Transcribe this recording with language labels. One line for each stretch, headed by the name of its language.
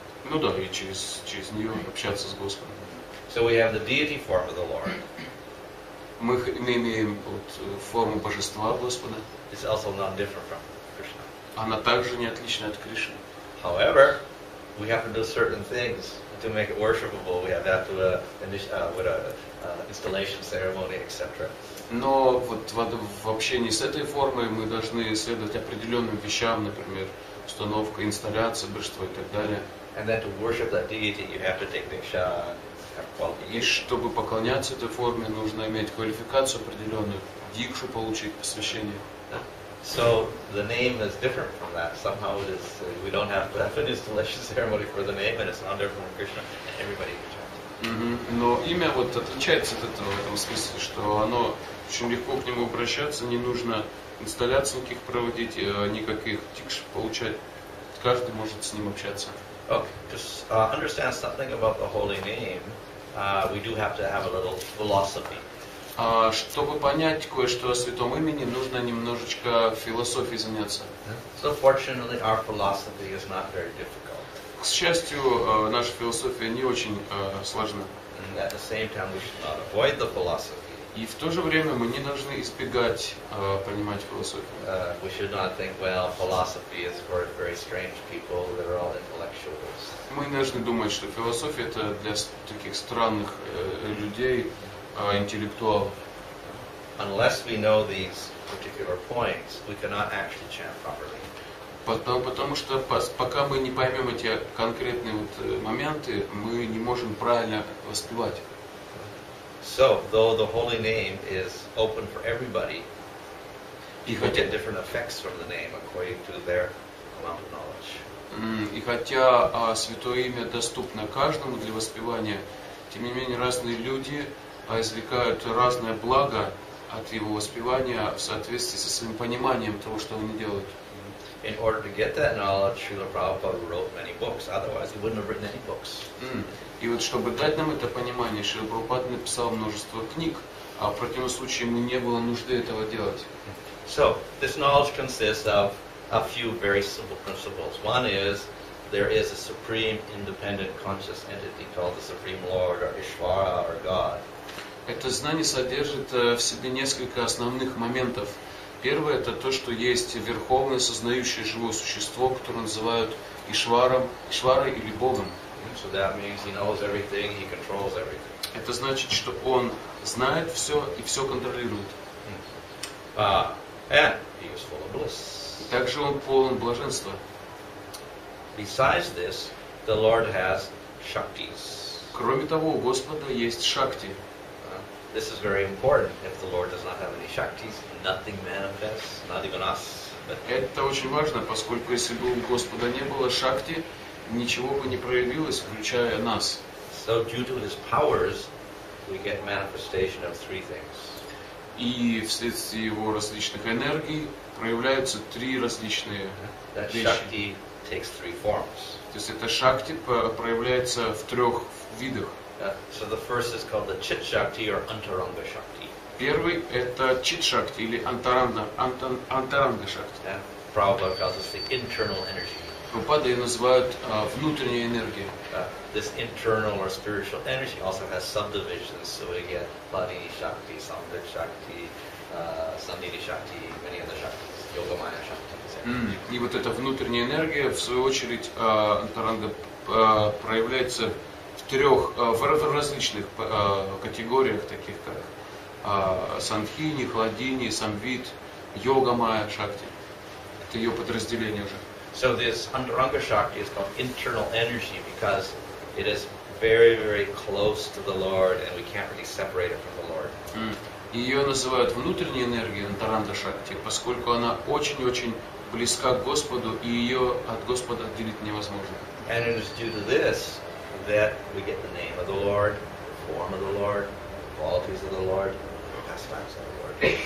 Russian: Ну да, и через нее общаться с Господом.
English: So we have the deity form of the Lord.
Russian: Мы имеем вот форму божества Господа.
English: It's also not different from Krishna.
Russian: Она также не отлична от Кришны.
English: However, we have to do certain things to make it worshipable. We have to with a installation ceremony, etc.
Russian: Но вот в общении с этой формой мы должны следовать определенным вещам, например, установка, инсталляция, божества и так далее.
English: And then to worship that deity, you have to take diksha, have qualifications.
Russian: И чтобы поклоняться этой форме, нужно иметь квалификацию определенную, дикшу получить, посвящение.
English: So the name is different from that. Somehow it is. We don't have to have an installation ceremony for the name, and it's not different from Krishna. And everybody can chant.
Russian: Но имя вот отличается от этого в этом смысле, что оно очень легко к нему обращаться, не нужно инсталляций никаких проводить, никаких тикш получать. Каждый может с ним общаться.
English: Okay, to understand something about the holy name, we do have to have a little philosophy.
Russian: Чтобы понять кое-что о святом имени, нужно немножечко философией заняться.
English: So fortunately, our philosophy is not very difficult.
Russian: К счастью, наша философия не очень сложна.
English: And at the same time, we should not avoid the philosophy.
Russian: И в то же время мы не должны избегать понимать философию.
English: We should not think, well, philosophy is for very strange people that are all intellectuals.
Russian: Мы не должны думать, что философия это для таких странных людей, интеллектуалов.
English: Unless we know these particular points, we cannot actually chant properly.
Russian: Потому что пока мы не поймем эти конкретные вот моменты, мы не можем правильно воспевать.
English: So, though the holy name is open for everybody, people get different effects from the name according to their amount of knowledge.
Russian: И хотя святое имя доступно каждому для воспевания, тем не менее разные люди извлекают разное благо от его воспевания в соответствии со своим пониманием того, что они делают.
English: In order to get that knowledge, Srila Prabhupada wrote many books. Otherwise, he wouldn't have written any books.
Russian: И вот чтобы дать нам это понимание, Шрила Прабхупада написал множество книг, а в противном случае ему не было нужды этого делать.
English: So, this knowledge consists of a few very simple principles. One is, there is a supreme independent conscious entity called the Supreme Lord, or Ishvara, or God.
Russian: Это знание содержит в себе несколько основных моментов. Первое – это то, что есть верховное, сознающее живое существо, которое называют Ишварой или Богом.
English: So that means he knows everything, he controls everything.
Russian: Это значит, что он знает все и все контролирует.
English: And he is full of bliss.
Russian: И также он полон блаженства.
English: Besides this, the Lord has Shaktis.
Russian: Кроме того, у Господа есть шакти.
English: This is very important. If the Lord does not have any Shaktis, nothing manifests, not even us.
Russian: Это очень важно, поскольку если бы у Господа не было шакти, ничего бы не проявилось, включая нас.
English: So due to his powers, we get manifestation of three things.
Russian: И вследствие его различных энергий проявляются три различные вещи.
English: Shakti takes three forms.
Russian: То есть это шакти проявляется в трех видах.
English: So the first is called the Chit Shakti or Antaranga Shakti.
Russian: Первый это Чит Шакти или Антаранга Шакти.
English: Prabhupada calls this the internal energy.
Russian: Прабхупады ее называют внутренняя энергия.
English: This internal or spiritual energy also has subdivisions, so we get Bhani Shakti, Samvik Shakti, Sandhini Shakti, many other Shaktis, Yogamaya Shakti.
Russian: И вот эта внутренняя энергия, в свою очередь, Антаранга проявляется в различных категориях, таких как Сандхини, Хладини, Самвит, Йогамая Шакти. Это ее подразделение уже.
English: So this Antaranga Shakti is called internal energy because it is very, very close to the Lord and we can't really separate it from the Lord.
Russian: Ее называют внутренней энергией Антаранда Шакти, поскольку она очень-очень близка к Господу, и ее от Господа отделить невозможно.
English: And it is due to this that we get the name of the Lord, the form of the Lord, the qualities of the Lord, the pastimes of the Lord.